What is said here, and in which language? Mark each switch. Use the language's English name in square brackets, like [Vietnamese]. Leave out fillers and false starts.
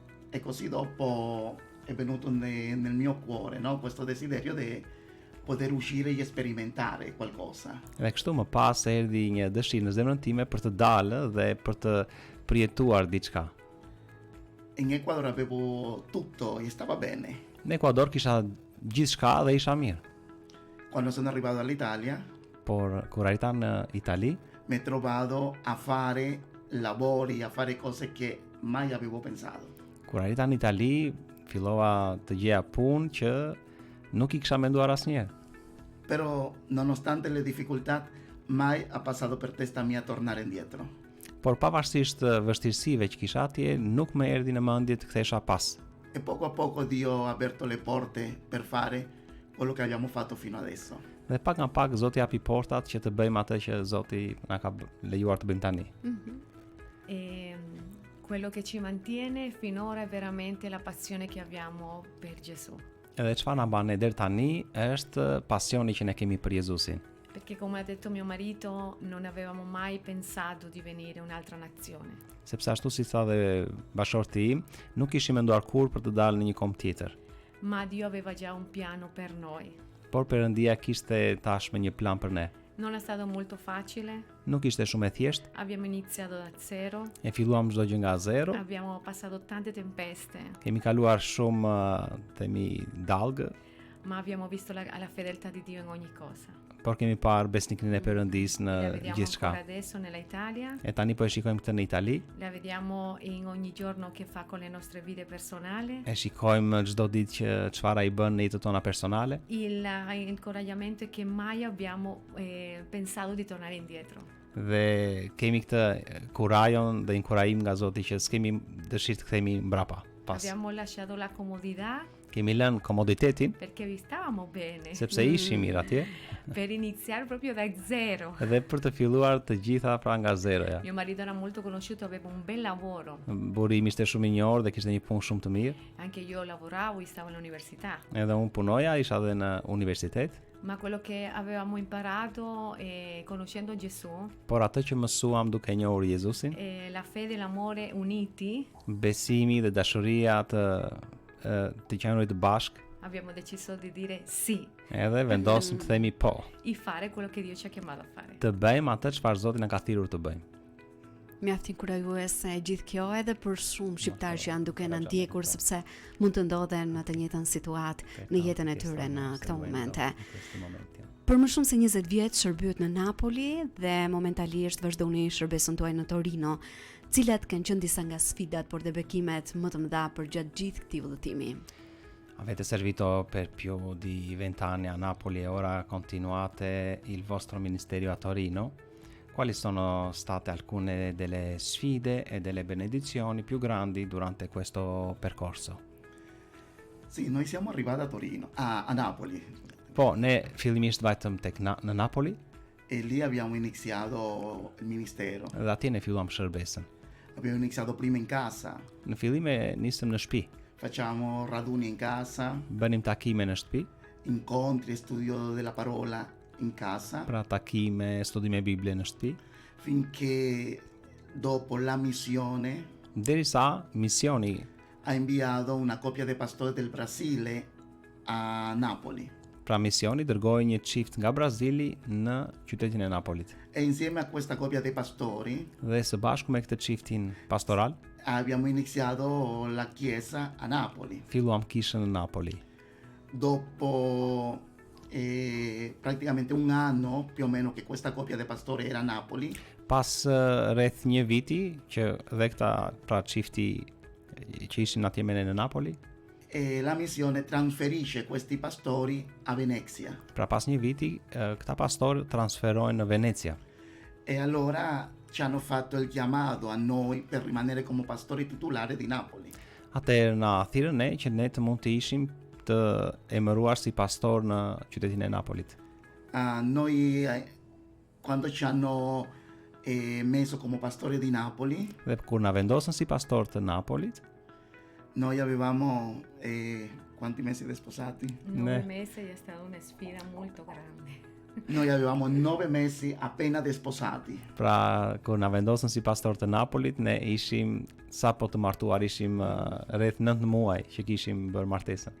[Italian] e così dopo è venuto nel mio cuore, no? Questo desiderio di poter uscire e sperimentare qualcosa. [Albanian] dhe kështu më pas erdhi një dëshirë në zemrën time për të dalë dhe për të përjetuar diçka. [Italian] In Ecuador avevo tutto e stava bene. [Albanian] Në Ekuador kisha gjithçka dhe isha mirë. [Italian] Quando sono arrivato all'Italia [Albanian] Por kur arrita në Itali, [Italian] mi ho trovato a fare lavori, a fare cose che mai avevo pensato. [Albanian] kur arrita në Itali, fillova të gjeja punë që nuk i kisha menduar asnjëherë. [Italian] Però nonostante le difficoltà mai ha passato per testa mia tornare indietro. [Albanian] Por pavarësisht vështirësive që kisha atje, nuk më erdhi në mendje të kthesha pas. [Italian] E poco a poco Dio ha aperto le porte per fare quello che abbiamo fatto fino adesso. [Albanian] Dhe pak nga pak Zoti japi portat që të bëjmë atë që Zoti na ka lejuar të bëjmë tani. [Italian] E quello che ci mantiene finora è veramente la passione che abbiamo per Gesù. [Albanian] Edhe çfarë na bën deri tani është pasioni që ne kemi për Jezusin. [Italian] Perché come ha detto mio marito, non avevamo mai pensato di venire in un'altra nazione. [Albanian] Sepse ashtu si tha dhe bashorti im, nuk kishim menduar kur për të dalë në një kombë tjetër. [Italian] Ma Dio aveva già un piano per noi. [Albanian] Por Perëndia kishte tashmë një plan për ne. [Italian] Non è stato molto facile, [Albanian] Nuk ishte shumë e thjeshtë, [Italian] abbiamo iniziato da zero, [Albanian] e filluam çdo gjë nga zero. [Italian] abbiamo passato tante tempeste, [Albanian] Kemi kaluar shumë themi dallgë, [Italian] ma abbiamo visto la fedeltà di Dio in ogni cosa. [Albanian] por kemi parë besnikërinë e Perëndisë në [Italian] La vediamo [Albanian] gjithçka. [Italian] ancora adesso nella Italia, [Albanian] E tani po e shikojmë këtë në Itali, [Italian] la vediamo in ogni giorno che fa con le nostre vite personali. [Albanian] e shikojmë çdo ditë që çfarë ai bën në jetën tona personale. [Italian] Il incoraggiamento è che mai abbiamo pensato di tornare indietro. [Albanian] Dhe kemi këtë kurajon dhe inkurajim nga Zoti që s'kemi dëshirë të kthehemi mbrapa pas. [Italian] Abbiamo lasciato la comodità [Albanian] Kemi lënë komoditetin [Italian] perché vi stavamo bene [Albanian] sepse ishim mirë atje [Italian] per iniziare proprio da zero. [Albanian] dhe për të filluar të gjitha pra nga zeroja. [Italian] Mio marito era molto conosciuto, aveva un bel lavoro. [Albanian] Burri im ishte shumë i njohur dhe kishte një punë shumë të mirë. [Italian] Anche io lavoravo e stavo all'università. [Albanian] Edhe unë punoja, isha edhe në universitet, [Italian] Ma quello che avevamo imparato conoscendo Gesù, [Albanian] por atë që mësuam duke njohur Jezusin, [Italian] la fede e l'amore uniti, [Albanian] besimi dhe dashuria të qenurit bashk, [Italian] abbiamo deciso di dire sì [Albanian] edhe vendosëm të themi po, [Italian] e fare quello che Dio ci ha chiamato a fare. [Albanian] të bëjmë atë çfarë Zoti na ka thirrur të bëjmë. Mjaft inkurajuese gjithë kjo edhe për shumë shqiptarë që janë duke në ndjekur sepse mund të ndodhen në të njëjtën situatë në jetën e tyre në këto momente. Për më shumë se 20 vjet shërbyet në Napoli dhe momentalisht vazhdoni shërbesën tuaj në Torino. Cilat kanë qenë disa nga sfidat por dhe bekimet më të mëdha për gjatë gjithë këtij udhëtimi? [Italian] Avete servito per più di 20 anni a Napoli e ora continuate il vostro ministero a Torino. Quali sono state alcune delle sfide e delle benedizioni più grandi durante questo percorso? Sì, noi siamo arrivati a Torino, a Napoli, [Albanian] Po, ne fillimisht vajtëm tek në Napoli [Italian] e lì abbiamo iniziato il ministero. [Albanian] dhe atje ne filluam shërbesën. [Italian] Abbiamo iniziato prima in casa, [Albanian] Në fillim e nisëm në shtëpi. [Italian] facciamo raduni in casa, [Albanian] Bënim takime në shtëpi, [Italian] incontri e studio della parola in casa, [Albanian] pra takime, studime Biblie në shtëpi, [Italian] finché dopo la missione [Albanian] derisa misioni, [Italian] ha inviato una coppia di pastori del Brasile a Napoli [Albanian] pra misioni dërgoi një çift nga Brazili në qytetin e Napolit. [Italian] e insieme a questa coppia di pastori [Albanian] Dhe së bashku me këtë çiftin pastoral, [Italian] abbiamo iniziato la chiesa a Napoli. [Albanian] filluam kishën në Napoli. [Italian] Dopo praticamente un anno più o meno che questa coppia di pastori era a Napoli, [Albanian] Pas rreth një viti që dhe këta pra çifti që ishin atje me ne në Napoli, [Italian] la missione trasferisce questi pastori a Venezia. [Albanian] pra pas një viti këta pastor transferohen në Venecia. [Italian] E allora ci hanno fatto il chiamato a noi per rimanere come pastori titolari di Napoli. [Albanian] Atëherë na thirrën ne që ne të mund të ishim të emëruar si pastor në qytetin e Napolit. [Italian] Noi quando ci hanno messo come pastori di Napoli, [Albanian] Dhe kur na vendosën si pastor të Napolit, [Italian] noi avevamo quanti mesi di sposati? 9 mesi è stata una sfida molto grande. Noi avevamo 9 mesi appena di sposati. [Albanian] pra kur na vendosën si pastor të Napolit, ne ishim sapo të martuar, ishim rreth 9 muaj që kishim bërë martesën.